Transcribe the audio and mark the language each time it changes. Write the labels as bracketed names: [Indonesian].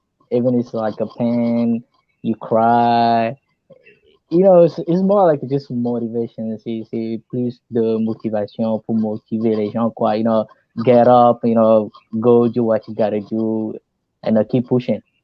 [English] Even it's like a pain, you cry. It's more like just motivation. [French] C'est plus de motivation pour motiver les gens, quoi. [English] Get up, go do what you gotta do, and keep pushing.